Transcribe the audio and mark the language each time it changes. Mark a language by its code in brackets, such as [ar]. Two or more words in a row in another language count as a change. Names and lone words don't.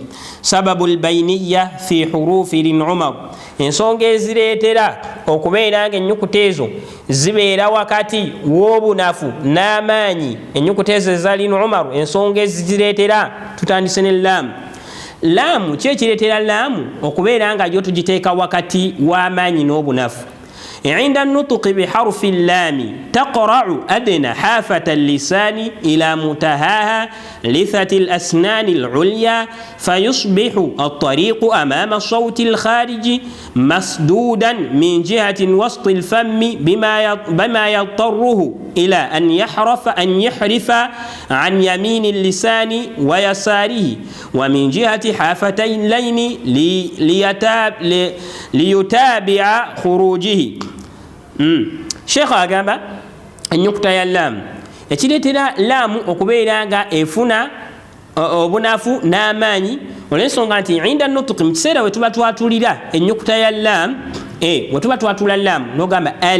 [ar] سبب البينية في حروف لن عمر, [lg] ensonga ezireetera okubeera nga ennyukuta ezo zibeera wakati w'obunafu n'amaanyi, ennyukuta ezo eza [ar] لن عمر, [lg] ensonga ezireetera, tutandise ne laamu. Laamu ki ekireetera laamu okubeera nga yo tugiteeka wakati w'amaanyi n'obunafu? [ar] عند النطق بحرف اللام تقرع أدنى حافة اللسان إلى منتهاها لثة الأسنان العليا، فيصبح الطريق أمام الصوت الخارج مسدودا من جهة وسط الفم بما يضطره إلى أن يحرف عن يمين اللسان ويساره، ومن جهة حافتي اللين ليتابع خروجه. [lg] Sheikh agamba ennyukuta ya laamu ekireetera laamu okubeera nga efuna obunafu n'amaanyi olw'ensonga nti [ar] عند النطق [lg] mu kiseera we tuba twatulira ennyukuta ya lam we tuba twatula lam n'ogamba